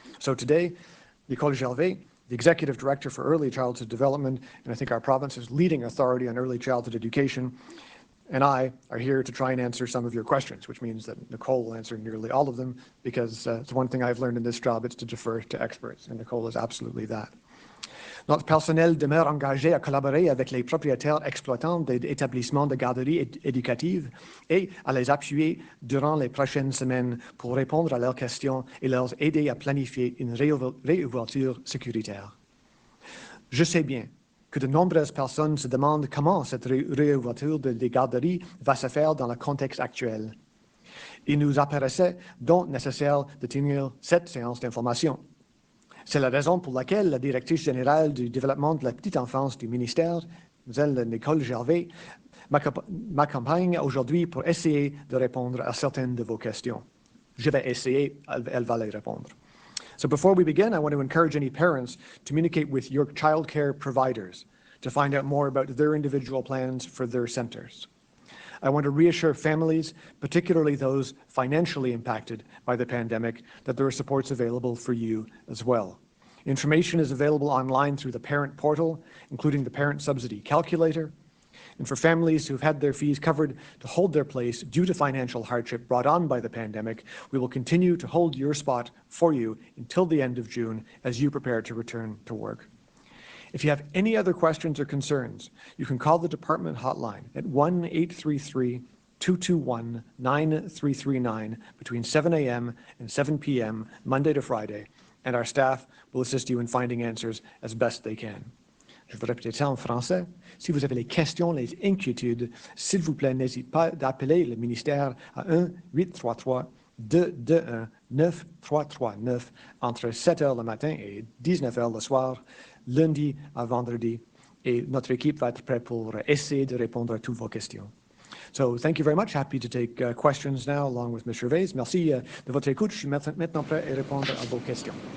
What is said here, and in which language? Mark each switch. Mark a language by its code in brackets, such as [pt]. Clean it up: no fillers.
[en] So today, Nicole, Gervais, the Executive Director for Early Childhood Development, and I think our province's leading authority on early childhood education, and I are here to try and answer some of your questions, which means that Nicole will answer nearly all of them, because it's one thing I've learned in this job, it's to defer to experts, and Nicole is absolutely that. [fr] Notre personnel demeure engagé à collaborer avec les propriétaires exploitants des établissements de garderie éducative et à les appuyer durant les prochaines semaines pour répondre à leurs questions et leur aider à planifier une réouverture sécuritaire. Je sais bien que de nombreuses personnes se demandent comment cette réouverture des garderies va se faire dans le contexte actuel. Il nous apparaissait donc nécessaire de tenir cette séance d'information. C'est la raison pour laquelle la directrice générale du développement de la petite enfance du ministère, Mme Nicole Gervais, m'accompagne aujourd'hui pour essayer de répondre à certaines de vos questions. Je vais essayer, elle va les répondre. [en] So before we begin, I want to encourage any parents to communicate with your child care providers to find out more about their individual plans for their centers. I want to reassure families, particularly those financially impacted by the pandemic, that there are supports available for you as well. Information is available online through the parent portal, including the parent subsidy calculator. And for families who've had their fees covered to hold their place due to financial hardship brought on by the pandemic, we will continue to hold your spot for you until the end of June as you prepare to return to work. If you have any other questions or concerns, you can call the department hotline at 1-833-221-9339 between 7 a.m. and 7 p.m. Monday to Friday, and our staff will assist you in finding answers as best they can. [fr] Je vais répéter ça en français. Si vous avez les questions, les inquiétudes, s'il vous plaît, n'hésitez pas d'appeler le ministère à 1-833-221-9339 entre 7 h le matin et 19 h le soir, lundi à vendredi, et notre équipe va être prête pour essayer de répondre à toutes vos questions. [en] So thank you very much. Happy to take questions now along with Ms. [fr] Gervais. Merci de votre écoute. Je suis maintenant prêt à répondre à vos questions.